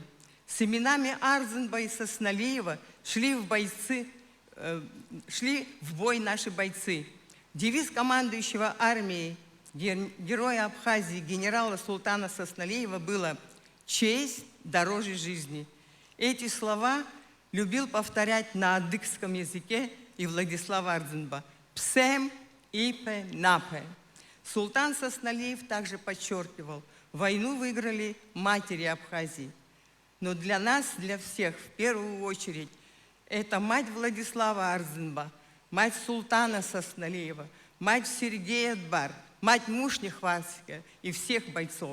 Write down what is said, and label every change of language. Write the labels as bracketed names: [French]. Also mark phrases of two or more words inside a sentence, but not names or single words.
[Russian] С именами Ардзинба и Сосналиева шли в бой наши бойцы. Девиз командующего армией, героя Абхазии, генерала Султана Сосналиева было: «Честь дороже жизни». Эти слова любил повторять на адыгском языке и Владислав Ардзинба: [Adyghe] «Псем ипе напе». [Russian] Султан Сосналиев также подчеркивал: войну выиграли матери Абхазии. Но для нас, для всех, в первую очередь, это мать Владислава Ардзинба, мать Султана Сосналиева, мать Сергея Дбар, мать Мушнихватская и всех бойцов.